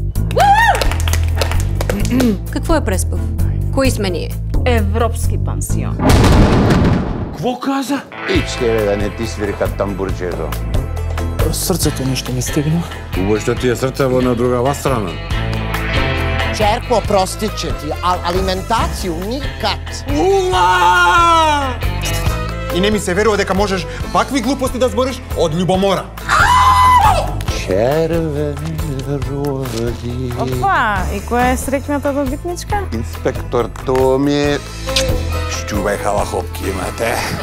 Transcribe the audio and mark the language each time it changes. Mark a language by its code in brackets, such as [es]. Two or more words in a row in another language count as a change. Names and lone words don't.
[mk] Какво е Преспав? Кои сме ние? Европски пансион. Кво каза? Ич тебе да не ти свиркат тамбурчето. Срцето нещо ми стигна. Убаво што ти е срцево на другава страна. [hr] Čerko, prostit će ti, ali alimentaciju nikad. [mk] И не ми се верува дека можеш вакви глупости да збориш од љубомора. Червени рози. Опа, и која е среќната добитничка? Инспектор Томи. Шчувај халахопки имате.